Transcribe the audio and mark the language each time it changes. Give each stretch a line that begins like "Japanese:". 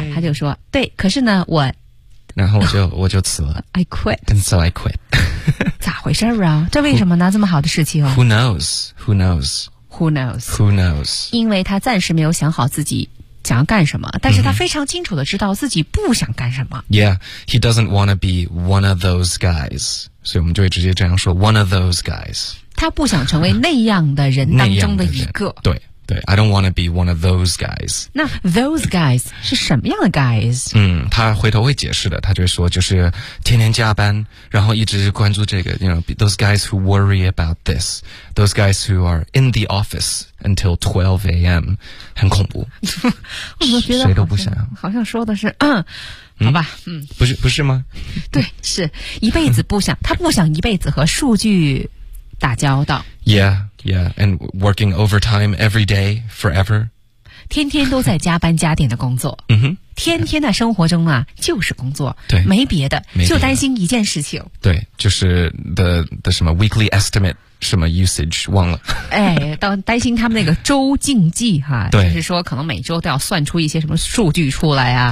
Chinese: 他就说对，可是呢我，然后我就辞了。
English: I quit. And so I quit.
Chinese: 咋回事啊，这为什么呢？这么好的事情、
English: Who knows? Who knows? Who knows? Who knows?
Chinese: 因为他暂时没有想好自己想要干什么，但是他非常清楚地知道自己不想干什么。
English: Yeah, he doesn't want to be one of those guys.
Chinese: 所以我们就会直接这样说
English: one of those guys.
Chinese: 他不想成为那样的人当中的一个。对对
English: ,I don't want to be one of those guys.
Chinese: 那
English: those guys
Chinese: 是什么样的 guys? 嗯，他回头会解释的，他就会说就是天天加班，然后一直关注这个
English: you know, those guys who worry about this.
Chinese: Those guys who are in the office. Until 12 a.m. 很恐怖。我觉得谁都不想，好像说的是好吧，不是吗？对，是一辈子不想，他不想一辈子和数据打交道。
English: Yeah, yeah, and working overtime every day forever.
Chinese: 天天都在加班加点的工作。嗯哼。天天在生活中啊，就是工作，对，没别的，没别的，就担心一件事情。对，就是
English: the
Chinese: 什么
English: weekly estimate
Chinese: 什么
English: usage
Chinese: 忘了。哎，当担心他们那个周竞技哈，对，就是说可能每周都要算出一些什么数据出来啊，